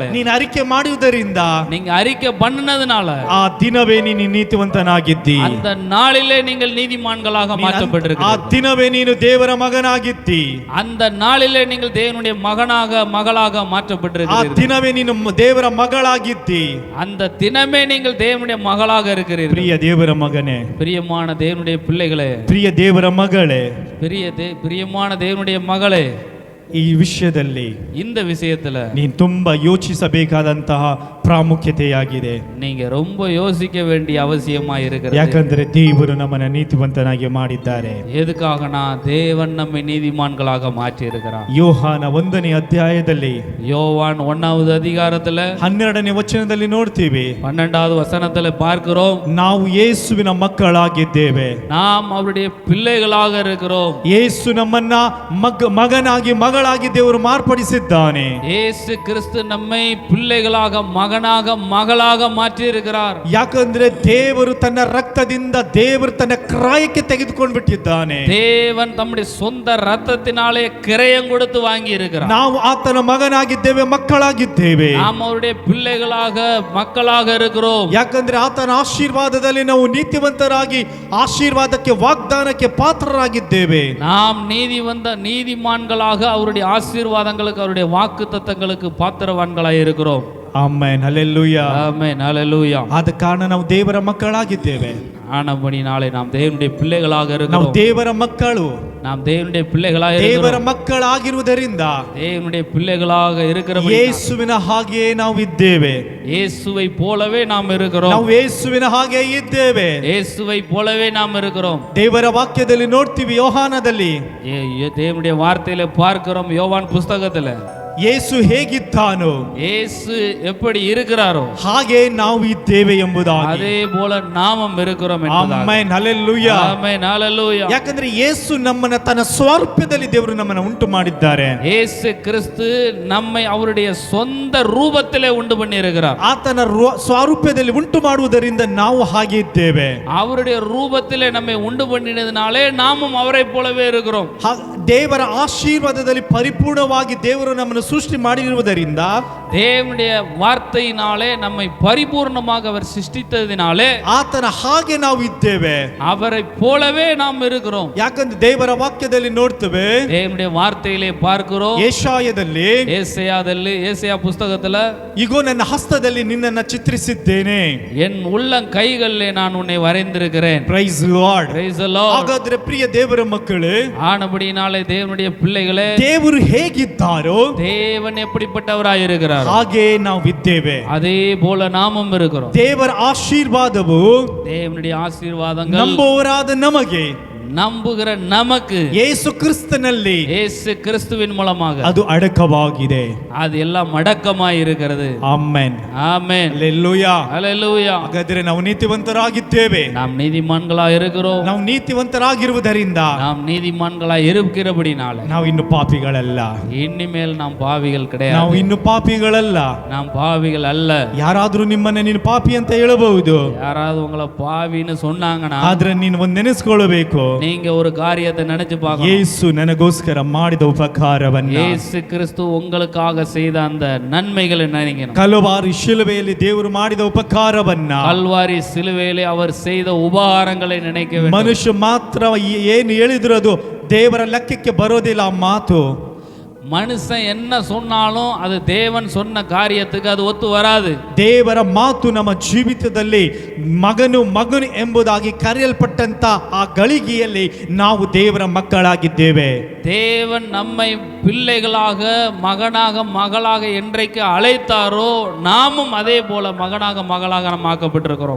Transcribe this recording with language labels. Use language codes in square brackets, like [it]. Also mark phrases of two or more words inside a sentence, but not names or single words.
[kn] ನೀನು ಅರಿಕೆ ಮಾಡುವುದರಿಂದ, [ta] நீங்க அறிக்கை பண்ணினதுனால, [kn] ಆ ದಿನವೇ ನೀನು ನೀತಿವಂತನಾಗಿದ್ದಿ. [ta] அந்த நாளிலே நீங்கள் நீதிமான்களாக [kn] ಆ [ta] மாற்றப்பட்டிருக்கிறீர்கள். [kn] ದಿನವೇ ನೀನು ದೇವರ ಮಗನಾಗಿದ್ದಿ. [ta] அந்த நாளிலே நீங்கள் தேவனுடைய மகளாக [kn] ಆ [ta] மாற்றப்பட்டிருக்கிறீர்கள். [kn] ದಿನವೇ ನೀನು ದೇವರ ಮಗಳಾಗಿದ್ದಿ. [ta] அந்த தினமே நீங்கள் தேவனுடைய மகளாக இருக்கிறீர்கள். [kn] ಪ್ರಿಯ ದೇವರ ಮಗನೇ, [ta] பிரியமான தேவனுடைய பிள்ளைகளே, [kn] ಪ್ರಿಯ ದೇವರ ಮಗಳೇ, [ta] பிரியமான தேவனுடைய மகளே, [kn] ಈ ವಿಷಯದಲ್ಲಿ [ta] இந்த விஷயத்துல [kn] ನೀನು ತುಂಬಾ ಯೋಚಿಸಬೇಕಾದಂತಹ ಪ್ರಾಮುಖ್ಯತೆಯಾಗಿದೆ. [ta] நீங்க ரொம்ப யோசிக்க வேண்டிய அவசியமா இருக்கிறது. [kn] ಯಾಕಂದ್ರೆ ದೇವರು ನಮ್ಮನ್ನ ನೀತಿವಂತನಾಗಿ ಮಾಡಿದ್ದಾರೆ. [ta] எதுக்காகனா தேவன் நம்மை நீதிமான்களாக மாற்றி இருக்கிறார். [kn] ಯೋಹಾನ 1ನೇ ಅಧ್ಯಾಯದಲ್ಲಿ [ta] யோவான் 1வது அதிகாரத்துல [kn] 12ನೇ ವಚನದಲ್ಲಿ ನೋಡ್ತೀವಿ, [ta] 12வது வசனத்துல பார்க்கிறோம், [kn] ನಾವು ಯೇಸುವಿನ ಮಕ್ಕಳಾಗಿದ್ದೇವೆ. [ta] நாம் அவருடைய பிள்ளைகளாக இருக்கிறோம். [kn] ಯೇಸು ನಮ್ಮನ್ನ ಮಗನಾಗಿ ಮಗಳಾಗಿ ದೇವರು ಮಾರ್ಪಡಿಸಿದ್ದಾನೆ. [ta] இயேசு கிறிஸ்து நம்மை பிள்ளைகளாக மகனாக மகளாக மாற்றி இருக்கிறார். [kn] ಯಾಕಂದ್ರೆ ದೇವರು ತನ್ನ ರಕ್ತದಿಂದ ದೇವರು ತನ್ನ ಕ್ರಯಕ್ಕೆ ತೆಗೆದುಕೊಂಡು ಬಿಟ್ಟಿದ್ದಾನೆ. [ta] தேவன் தம்முடைய சொந்த ரத்தத்தினாலே கிரயம் கொடுத்து வாங்கி இருக்கிறார். [kn] ನಾವು ಆತನ ಮಗನಾಗಿದ್ದೇವೆ, ಮಕ್ಕಳಾಗಿದ್ದೇವೆ. [ta] நாம் அவருடைய பிள்ளைகளாக மக்களாக இருக்கிறோம். [kn] ಯಾಕಂದ್ರೆ ಆತನ ಆಶೀರ್ವಾದದಲ್ಲಿ ನಾವು ನೀತಿವಂತರಾಗಿ ಆಶೀರ್ವಾದಕ್ಕೆ ವಾಗ್ದಾನಕ್ಕೆ ಪಾತ್ರರಾಗಿದ್ದೇವೆ. [ta] நாம் நீதிமான்களாக அவருடைய ஆசீர்வாதங்களுக்கு அவருடைய வாக்குத்தத்தங்களுக்கு பாத்திரவான்களாய் இருக்கிறோம். [kn] ಆಮೆನ್, ಹಲ್ಲೆಲೂಯಾ. [ta] ஆமென், ஹல்லேலூயா. [kn] ಆದ ಕಾರಣ ನಾವು ದೇವರ ಮಕ್ಕಳಾಗಿದ್ದೇವೆ. [ta] ஆனபடினாலே நாம் தேவனுடைய பிள்ளைகளாக [kn] ನಾವು [ta] இருக்கிறோம். [kn] ದೇವರ ಮಕ್ಕಳು. [ta] நாம் தேவனுடைய பிள்ளைகளாக [kn] ದೇವರ [ta] இருக்கிறோம். [kn] ಮಕ್ಕಳಾಗಿರುವುದರಿಂದ [ta] தேவனுடைய பிள்ளைகளாக இருக்கிறபடி [kn] ಯೇಸುವಿನ ಹಾಗೆಯೇ ನಾವು ಇದ್ದೇವೆ. [ta] இயேசுவை போலவே நாம் இருக்கிறோம். [kn] ನಾವು ಯೇಸುವಿನ ಹಾಗೆ ಇದ್ದೇವೆ. [ta] இயேசுவை போலவே நாம் இருக்கிறோம். [kn] ದೇವರ ವಾಕ್ಯದಲ್ಲಿ ನೋಡ್ತೀವಿ, ಯೋಹಾನದಲ್ಲಿ [ta] தேவனுடைய வார்த்தையில பார்க்கிறோம், யோவான் புஸ்தகத்துல [kn] ಯೇಸು ಹೇಗಿದ್ದಾನೋ [ta] இயேசு எப்படி இருக்கிறாரோ [kn] ಹಾಗೆ ನಾವು ಇದ್ದೇವೆ ಎಂಬುದಾಗಿ. [ta] அதே போல நாமும் இருக்கிறோம் என்பதாக. [kn] ಆಮೆನ್, ಹಲ್ಲೆಲೂಯಾ. [ta] ஆமென், ஹல்லேலூயா. [kn] ಯಾಕಂದ್ರೆ ಯೇಸು ನಮ್ಮನ್ನ ತನ್ನ ಸ್ವರೂಪದಲ್ಲಿ ದೇವರು ನಮ್ಮನ್ನ ಉಂಟು ಮಾಡಿದ್ದಾರೆ. [ta] இயேசு கிறிஸ்து நம்மை அவருடைய சொந்த ரூபத்திலே உண்டு பண்ணி இருக்கிறார். [kn] ಆತನ ಸ್ವರೂಪದಲ್ಲಿ ಉಂಟು ಮಾಡುವುದರಿಂದ ನಾವು ಹಾಗೆ ಇದ್ದೇವೆ. [ta] அவருடைய ரூபத்திலே நம்மை உண்டு பண்ணினதினாலே நாமும் அவரை போலவே இருக்கிறோம். [kn] ದೇವರ ಆಶೀರ್ವಾದದಲ್ಲಿ ಪರಿಪೂರ್ಣವಾಗಿ ದೇವರು ನಮ್ಮನ್ನು ಸೃಷ್ಟಿ ಮಾಡಿರುವುದರಿಂದ [ta] தேவனுடைய வார்த்தையினாலே நம்மை பரிபூர்ணமாக அவர் சிருஷ்டித்ததினாலே [kn] ಆತನ ಹಾಗೆ ನಾವು ಇದ್ದೇವೆ. [ta] அவரை போலவே நாம் இருக்கிறோம். [kn] ಯಾಕಂದ್ರೆ ದೇವರ ವಾಕ್ಯದಲ್ಲಿ ನೋಡ್ತೇವೆ, [ta] தேவனுடைய வார்த்தையிலே பார்க்கிறோம், [kn] ಯೆಶಾಯದಲ್ಲಿ [ta] ஏசாயா புஸ்தகத்துல [kn] ಇಗೋ ನನ್ನ ಹಸ್ತದಲ್ಲಿ ನಿನ್ನನ್ನು ಚಿತ್ರಿಸಿದ್ದೇನೆ, [ta] என் உள்ளம் கைகளிலே நான் உன்னை வரைந்திருக்கிறேன். [en] Praise Lord. Praise the Lord. [kn] ಹಾಗಾದ್ರೆ ಪ್ರಿಯ ದೇವರ ಮಕ್ಕಳೇ, [ta] ஆனபடியினாலே தேவனுடைய பிள்ளைகளே, [kn] ದೇವರು ಹೇಗಿದ್ದಾರೋ [ta] தேவன் எப்படிப்பட்டவராய் இருக்கிறார் [kn] ಹಾಗೆ ನಾವು ಇದ್ದೇವೆ. [ta] அதே போல நாமும் இருக்கிறோம். [kn] ದೇವರ ಆಶೀರ್ವಾದವು [ta] தேவனுடைய ஆசீர்வாதங்கள் [kn] ನಂಬುವವರಾದ ನಮಗೆ, [ta] நம்புகிற நமக்கு [kn] ಯೇಸು ಕ್ರಿಸ್ತನಲ್ಲಿ [ta] இயேசு கிறிஸ்துவின் மூலமாக [kn] ಅದು ಅಡಕವಾಗಿದೆ. [ta] அது எல்லாம் அடக்கமாய் இருக்கிறது. [kn] ಆಮೆನ್, [ta] ஆமென், [kn] ಹಲ್ಲೆಲೂಯಾ. [ta] ஹல்லேலூயா. [kn] ಹಾಗಾದ್ರೆ ನಾವು ನೀತಿವಂತರಾಗಿದ್ದೇವೆ. [ta] நாம் நீதிமான்களாய் இருக்கிறோம். [kn] ನಾವು ನೀತಿವಂತರಾಗಿರುವುದರಿಂದ [ta] நாம் நீதிமான்களாய் இருக்கிறபடினால [kn] ನಾವು ಇನ್ನು ಪಾಪಿಗಳಲ್ಲ. [ta] இனிமேல் நாம் பாவிகள் [kn] ನಾವು [ta] கிடையாது. [kn] ಇನ್ನು ಪಾಪಿಗಳಲ್ಲ. [ta] நாம் பாவிகள் அல்ல. [kn] ಯಾರಾದ್ರೂ ನಿಮ್ಮನ್ನ ನೀನು ಪಾಪಿ ಅಂತ ಹೇಳಬಹುದು, [ta] யாராவது உங்களை பாவின்னு சொன்னாங்கன்னா [kn] ಆದ್ರೆ ನೀನು ಒಂದು ನೆನೆಸ್ಕೊಳ್ಬೇಕು, [ta] நீங்க ஒரு காரியத்தை நினைச்சு பார்க்கணும். [kn] ಯೇಸು ನನಗೋಸ್ಕರ ಮಾಡಿದ ಉಪಕಾರವನ್ನ, [ta] இயேசு கிறிஸ்து உங்களுக்காக செய்த அந்த நன்மைகளை நினைக்கணும். [kn] ಕಲವಾರಿ ಶಿಲುಬೆಯಲ್ಲಿ ದೇವರು ಮಾಡಿದ ಉಪಕಾರವನ್ನ, [ta] கல்வாரி சிலுவையிலே அவர் செய்த உபகாரங்களை நினைக்க வேண்டும். [kn] ಮನುಷ್ಯ ಮಾತ್ರ ಏನು ಹೇಳಿದ್ರು ಅದು ದೇವರ ಲೆಕ್ಕಕ್ಕೆ ಬರೋದಿಲ್ಲ ಆ ಮಾತು. [ta] மனுஷன் என்ன சொன்னாலும் அது தேவன் சொன்ன காரியத்துக்கு அது ஒத்து வராது. [kn] ದೇವರ ಮಾತು ನಮ್ಮ ಜೀವಿತದಲ್ಲಿ ಮಗನು ಎಂಬುದಾಗಿ ಕರೆಯಲ್ಪಟ್ಟಂತ ಆ ಗಳಿಗೆಯಲ್ಲಿ ನಾವು ದೇವರ ಮಕ್ಕಳಾಗಿದ್ದೇವೆ. [ta] தேவன் நம்மை பிள்ளைகளாக மகனாக மகளாக என்றைக்கு அழைத்தாரோ நாமும் அதே போல மகனாக மகளாக நாம் ஆக்கப்பட்டிருக்கிறோம்.